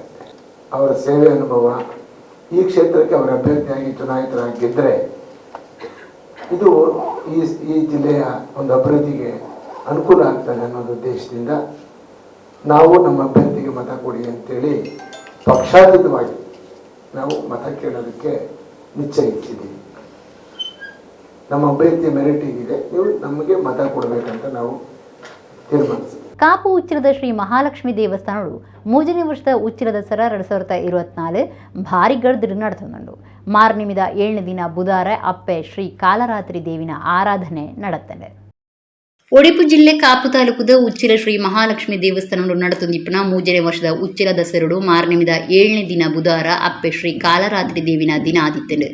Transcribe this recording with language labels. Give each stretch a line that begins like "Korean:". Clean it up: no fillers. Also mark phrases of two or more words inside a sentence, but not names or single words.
Kannada: ಅವರ ಸೇವೆ ಅನುಭವ ಈ ಕ್ಷೇತ್ರಕ್ಕೆ ಅವರ ಅಭ್ಯರ್ಥಿಯಾಗಿ ಚುನಾಯಿತರಾಗಿದ್ದರೆ ಇದು ಈ ಜಿಲ್ಲೆಯ ಒಂದು ಅಭಿವೃದ್ಧಿಗೆ ಅನುಕೂಲ ಆಗ್ತದೆ ಅನ್ನೋದು ಉದ್ದೇಶದಿಂದ ನಾವು ನಮ್ಮ ಅಭ್ಯರ್ಥಿಗೆ ಮತ ಕೊಡಿ ಅಂತೇಳಿ ಪಕ್ಷಾತೀತವಾಗಿ ನಾವು ಮತ ಕೇಳೋದಕ್ಕೆ ನಿಶ್ಚಯಿಸಿದ್ದೀವಿ. ನಮ್ಮ ಅಭ್ಯರ್ಥಿಯ ಮೆರಿಟ್ ಇದೆ, ನೀವು ನಮಗೆ ಮತ ಕೊಡಬೇಕಂತ ನಾವು ತೀರ್ಮಾನಿಸಿದ್ದೀವಿ.
Tulu: ಕಾಪು ಉಚ್ಚಿಲದ ಶ್ರೀ ಮಹಾಲಕ್ಷ್ಮಿ ದೇವಸ್ಥಾನಗಳು 3ನೇ ವರ್ಷದ ಉಚ್ಚಿಲ ದಸರಾ 2024 ಭಾರಿ ಗಡ್ದು ನಡೆತುಂಡು. ಮಾರ್ನಿಮಿದ 7ನೇ ದಿನ ಬುಧವಾರ ಅಪ್ಪೆ ಶ್ರೀ ಕಾಲರಾತ್ರಿ ದೇವಿನ ಆರಾಧನೆ ನಡೆತ್ತದೆ. ಉಡುಪಿ ಜಿಲ್ಲೆ ಕಾಪು ತಾಲೂಕದ ಉಚ್ಚಿಲ ಶ್ರೀ ಮಹಾಲಕ್ಷ್ಮಿ ದೇವಸ್ಥಾನಗಳು ನಡೆತುಂದಿಪ್ಪನ 3ನೇ ವರ್ಷದ ಉಚ್ಚಿಲ ದಸರಡು ಮಾರ್ನಿಮಿದ 7ನೇ ದಿನ ಬುಧವಾರ ಅಪ್ಪೆ ಶ್ರೀ ಕಾಲರಾತ್ರಿ ದೇವಿನ ದಿನ ಆದಿತ್ತಂಡು.